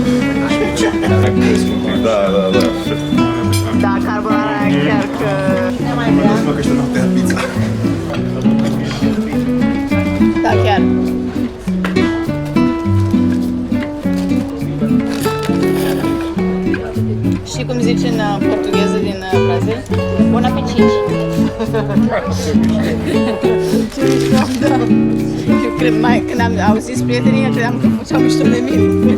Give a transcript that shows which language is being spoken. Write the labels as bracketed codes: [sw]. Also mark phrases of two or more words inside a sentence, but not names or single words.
[ro] Da carbonara chiar că [pt] Mas uma questão de ter pizza. [ro] Da chiar. Și cum zice în portugheză din Brazil? Bun apetit! Eu cred mai, când am auzit prietenii, credeam că făceau mișto de mine.